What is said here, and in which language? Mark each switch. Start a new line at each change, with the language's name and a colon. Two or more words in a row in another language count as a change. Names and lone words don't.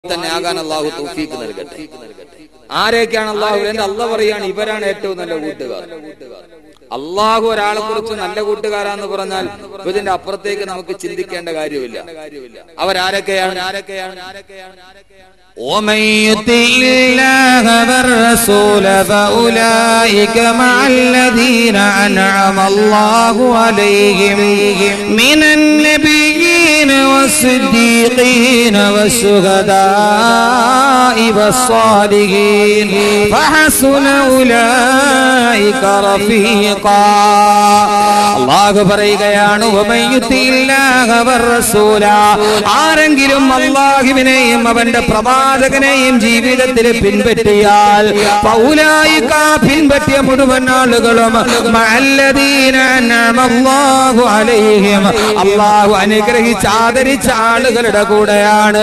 Malayalam: തന്നെ ആകാൻ അള്ളാഹു തൗഫീഖ് നൽകട്ടെ. ആരൊക്കെയാണ് അള്ളാഹു? അള്ളാഹ് പറയാണ് ഇവരാണ് ഏറ്റവും നല്ല കൂട്ടുകാർ. അള്ളാഹു ഒരാളെ കുറിച്ച് നല്ല കൂട്ടുകാരാന്ന് പറഞ്ഞാൽ ഇതിന്റെ അപ്പുറത്തേക്ക് നമുക്ക് ചിന്തിക്കേണ്ട കാര്യമില്ല. അവരാരൊക്കെയാണ്?
Arabic: ومن يطع الله والرسول فأولئك مع الذين أنعم الله عليهم من النبيين والصديقين والشهداء والصالحين فحسن أولئك رفيقا.
Malayalam: അല്ലാഹു പറയുകയാണ്
Arabic: ومن يطع الله والرسول,
Malayalam: ആരെങ്കിലും അല്ലാഹുവിനെയും അവന്റെ പ്രവാചകനെയും ജീവിതത്തിൽ പിൻപറ്റിയാൽ ഫൗലായിക, പിൻപറ്റിയ മുഴുവൻ ആളുകളും
Arabic: مع الذين أنعم الله عليهم,
Malayalam: അല്ലാഹു അനുഗ്രഹിച്ച ആദരിച്ച ആളുകളുടെ കൂടെയാണ്.